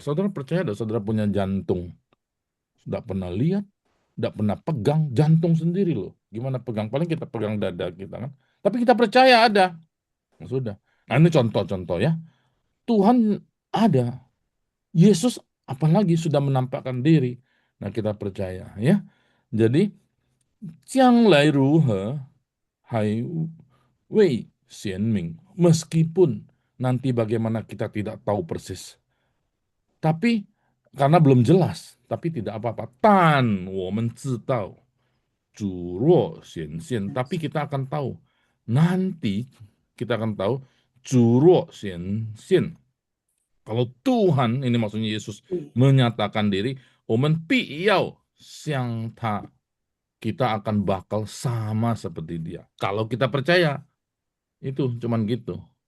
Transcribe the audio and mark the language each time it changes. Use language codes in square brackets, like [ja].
[id] Saudara percaya ada saudara punya jantung. Tidak pernah lihat, tidak pernah pegang jantung sendiri loh. Gimana pegang? Paling kita pegang dada kita kan. Tapi kita percaya ada. Nah, sudah. Nah ini contoh-contoh ya. Tuhan ada. Yesus apalagi sudah menampakkan diri. Nah kita percaya ya. [zh] Jadi, 将来如何还未显明. [id] Meskipun nanti bagaimana kita tidak tahu persis. Tapi karena belum jelas, tapi tidak apa-apa. [zh] 但我们知道主若显现, [id] tapi kita akan tahu. Nanti kita akan tahu [zh] 主若显现. [id] Kalau Tuhan, ini maksudnya Yesus menyatakan diri, [zh] 我们必要像他. [id] Kita akan bakal sama seperti dia. Kalau kita percaya, itu cuman gitu.